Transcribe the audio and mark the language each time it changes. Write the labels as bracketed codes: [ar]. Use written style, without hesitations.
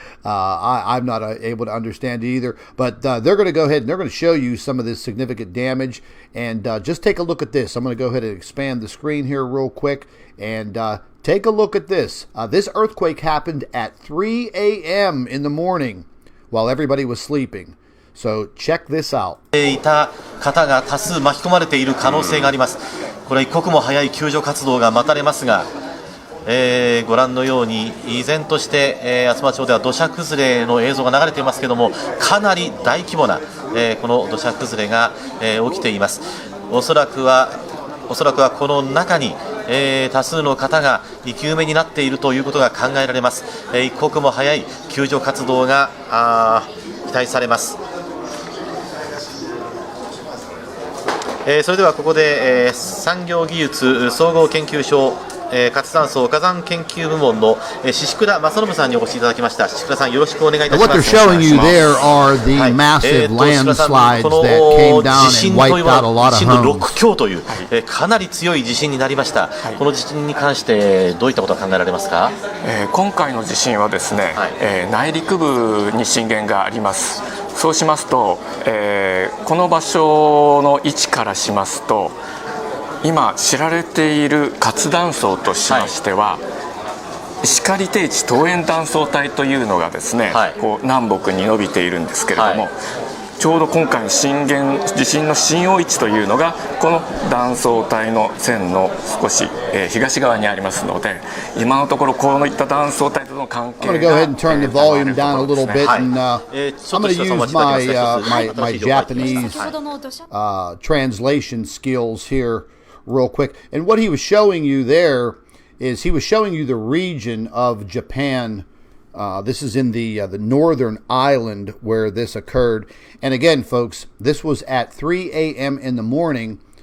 [en] I'm not able to understand it either. But they're going to go ahead and they're going to show you some of this significant damage. And just take a look at this. I'm going to go ahead and expand the screen here real quick and take a look at this. This earthquake happened at 3 a.m. in the morning while everybody was sleeping. So check this out. [ja] いた方が多数巻き込まれている可能性があります。これ一刻も早い救助活動が待たれますが、ご覧のように依然として、厚真町では土砂崩れの映像が流れていますけれども、かなり大規模な、この土砂崩れが、起きています。おそらくはこの中に多数の方が生き埋めになっているということが考えられます。一刻も早い救助活動が期待されます。それではここで、産業技術総合研究所活断層火山研究部門の宍倉正信さんにお越しいただきました。宍倉さん、よろしくお願いいたします。 [en] What they're showing you there are the massive landslides that came down and wiped out a lot of homes. [ja] 震度6強という、かなり強い地震になりました。この地震に関してどういったことが考えられますか？今回の地震はですね、内陸部に震源があります。そうしますと、この場所の位置からしますと、今知られている活断層としましては、石狩低地桃源断層帯というのがですね、こう南北に伸びているんですけれども、ちょうど今回の地震の震央位置というのがこの断層帯の線の少し、東側にありますので、今のところこういった断層帯との関係が [en] I'm going to go ahead and turn the volume down a little bit, and I'm going to use my Japanese translation skills here real quick. And what he was showing you there is he was showing you the region of Japan. This is in the northern island where this occurred. And again, folks, this was at 3 a.m. in the morning.